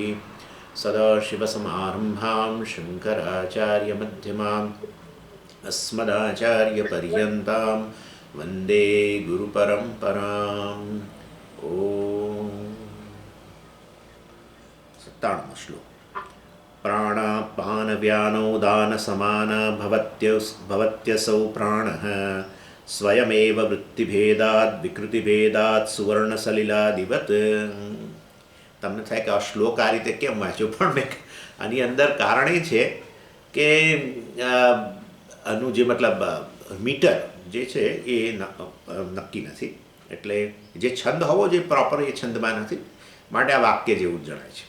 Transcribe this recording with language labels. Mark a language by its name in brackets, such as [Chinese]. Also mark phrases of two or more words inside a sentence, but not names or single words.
[Sanskrit] सदाशिवसमारम्भां शङ्कराचार्यमध्यमाम् अस्मदाचार्यपर्यन्तां वन्दे गुरुपरम्पराम्। ॐ 97 श्लोक। प्राणापानव्यानौ दानसमाना भवत्यसौ प्राणः स्वयमेव वृत्तिभेदात् विकृतिभेदात् સુવર્ણસલિલાદિવત। [Gujarati] તમને થાય કે આ શ્લોક આ રીતે કેમ વાંચ્યો, પણ મેં આની અંદર કારણ એ છે કે આનું જે મતલબ મીટર જે છે એ નક્કી નથી, એટલે જે છંદ હોવો જોઈએ પ્રોપર એ છંદમાં નથી, માટે આ વાક્ય જેવું જ જણાય છે।